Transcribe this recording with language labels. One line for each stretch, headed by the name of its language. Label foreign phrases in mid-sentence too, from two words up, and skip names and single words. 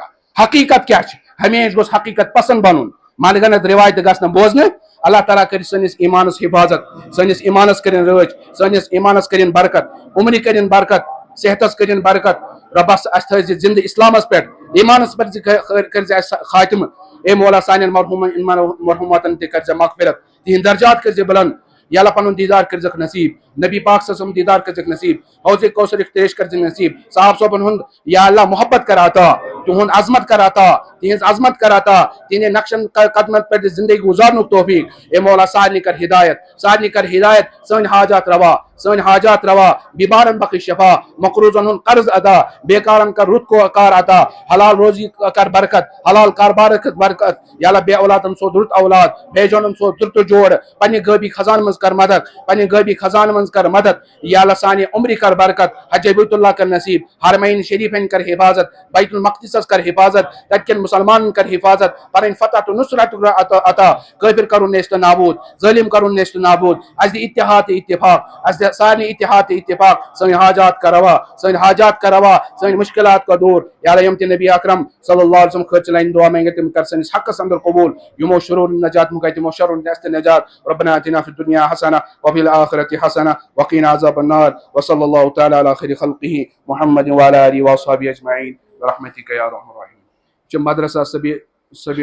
Kashmiri: حقیقت کیا چھ؟ ہمیشہ گوٚژھ حقیقت پسند بنُن, من گنت روایت گژھِ نہٕ بوزنہٕ. اللہ تعالیٰ کر سٲنِس ایمانس حفاظت, سٲنِس ایمانس کٔرِنۍ رٲچھ, سٲنِس ایمانس کٔرِنۍ برکت, عمرِ کٔرِنۍ برکت, صحتس کٔرِنۍ برکت. ربس اَسہِ تھٲیزِ زندٕ اسلامس پٮ۪ٹھ, ایمانس پٮ۪ٹھ کٔرزِ اَسہِ خاتمہ. اے مولا سانٮ۪ن مرحوٗماتن تہِ کٔرزِ مغفرت, تِہنٛدۍ درجات کٔرزِ بلند. یا اللہ پنُن دیدار کٔرزِکھ نصیب, نبی پاک
Arabic: صلی اللہ علیہ وسلم
Kashmiri: دیدار کٔرزِکھ نصیب, حوض کوثرٕچ تریش کٔرزِکھ نصیب, صاحب صٲبن ہُنٛد یا اللہ محبت کر عطا, تُہُنٛد عظمت کر عطا, تِہنٛز عظمت کر عطا, تِہنٛدِ نقشن قدمن پٮ۪ٹھ زندگی گزارنُک توفیق. اے مولا سارنٕے کر ہدایت, سارنٕے کر ہدایت, سٲنۍ حاجات روا, سٲنۍ حاجات روا, بیمارن بخش شفا, مقروضن ہُنٛد قرض ادا, بیکارن کر رُت کار عطا, حلال روزی کر برکت, حلال کاربار برکت. یا اللہ بے اولادن سوز رُت اولاد, بے جانن سوز رُت جوڑ, پننہِ غٲبی خزانہٕ منٛز کر مدد, پننہِ غٲبی خزانہٕ منٛز کر مدد. یا اللہ سانہِ عمرِ کر برکت, حج بیت اللہ کر نصیب, حرمین شریفین کر حفاظت, بیت المقدسس کر حفاظت, تتہِ کٮ۪ن مسلمانن کر حفاظت, پنٕنۍ فتح تہٕ نصرت عطا, کٲفر کرُن نیست نابود, ظٲلم کرُن نیست نابود. اَسہِ دِ اتحاد تہٕ اتفاق, اَسہِ دِ سارنٕے اتحاد تہٕ اتفاق, سٲنۍ حاجات کر روا, سٲنۍ حاجات کر روا, سٲنۍ مشکلات کا دور. یا اللہ یم تہِ نبی اکرم
Arabic: صلی اللہ علیہ وسلم
Kashmiri: خٲطرٕ لانہِ دعا منٛگے تِم کر سٲنِس حقس اندر قبول. یمو شرور نجات مُکے تِمو شرور نست نجات.
Arabic: ربنا آتنا في الدنيا حسنة وفي الآخرة حسنة وقنا عذاب النار. وصلى الله تعالى على خير خلقه محمد وعلى آله وأصحابه أجمعين برحمتك يا أرحم الراحمين. مدرسة سبيل